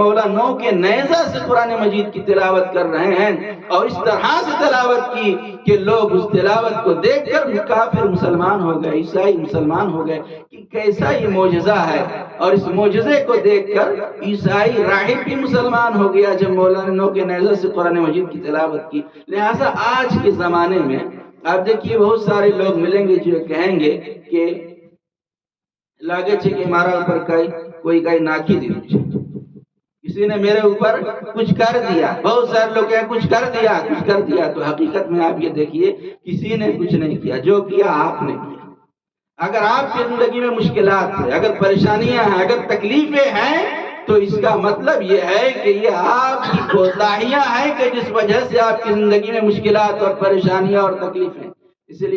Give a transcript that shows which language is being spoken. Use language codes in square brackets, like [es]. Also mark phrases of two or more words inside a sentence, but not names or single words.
[ur] مولا نو کے نیزہ سے قرآن مجید کی تلاوت کر رہے ہیں، اور اس طرح سے تلاوت کی کہ لوگ اس تلاوت کو دیکھ کر کافر مسلمان ہو گئے، عیسائی مسلمان ہو گئے کہ کیسا یہ معجزہ ہے۔ اور اس معجزے کو دیکھ کر عیسائی راہب بھی مسلمان ہو گیا جب مولا نے نو کے نیزہ سے قرآن مجید کی تلاوت کی۔ لہٰذا آج کے زمانے میں آپ دیکھیے بہت سارے لوگ ملیں گے جو کہیں گے کہ [gu] લાગે છે કે મારા ઉપર [ur] کوئی [gu] નાખી દીધું છે, [ur] کسی نے میرے اوپر کچھ کر دیا۔ بہت سارے لوگ کہیں کچھ کر دیا، تو حقیقت میں آپ یہ دیکھیے کسی نے کچھ نہیں کیا، جو کیا آپ نے کیا۔ اگر آپ کی زندگی میں مشکلات ہیں، اگر پریشانیاں ہیں، اگر تکلیفیں ہیں، تو اس کا مطلب یہ ہے کہ یہ آپ کی کوتاہیاں ہیں کہ جس وجہ سے آپ کی زندگی میں مشکلات اور پریشانیاں اور تکلیفیں۔